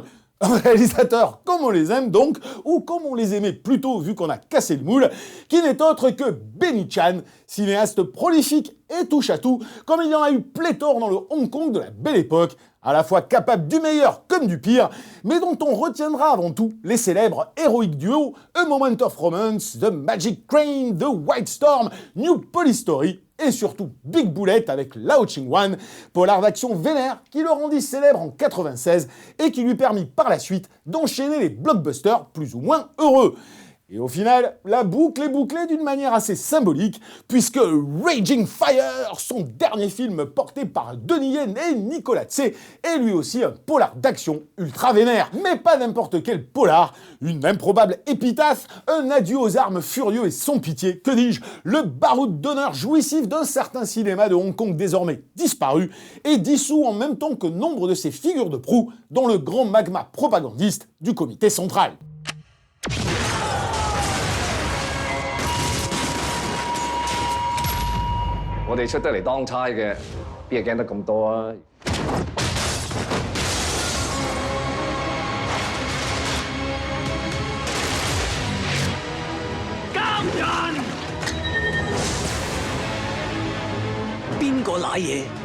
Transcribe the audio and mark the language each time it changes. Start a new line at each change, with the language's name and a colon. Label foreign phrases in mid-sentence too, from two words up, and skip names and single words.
French: Un réalisateur comme on les aime donc, ou comme on les aimait plutôt vu qu'on a cassé le moule, qui n'est autre que Benny Chan, cinéaste prolifique et touche-à-tout, comme il y en a eu pléthore dans le Hong Kong de la Belle Époque, à la fois capable du meilleur comme du pire, mais dont on retiendra avant tout les célèbres héroïques duos A Moment of Romance, The Magic Crane, The White Storm, New Police Story, et surtout Big Bullet avec Lao Ching-wan, polar d'action vénère qui le rendit célèbre en 96 et qui lui permit par la suite d'enchaîner les blockbusters plus ou moins heureux. Et au final, la boucle est bouclée d'une manière assez symbolique, puisque Raging Fire, son dernier film porté par Donnie Yen et Nicolas Tsé, est lui aussi un polar d'action ultra vénère. Mais pas n'importe quel polar, une improbable épitaphe, un adieu aux armes furieux et sans pitié, que dis-je, le baroud d'honneur jouissif d'un certain cinéma de Hong Kong désormais disparu, et dissous en même temps que nombre de ses figures de proue dans le grand magma propagandiste du comité central.
Cantonese: 我哋出得嚟當差嘅，邊係驚得咁多啊？監人，邊個賴嘢？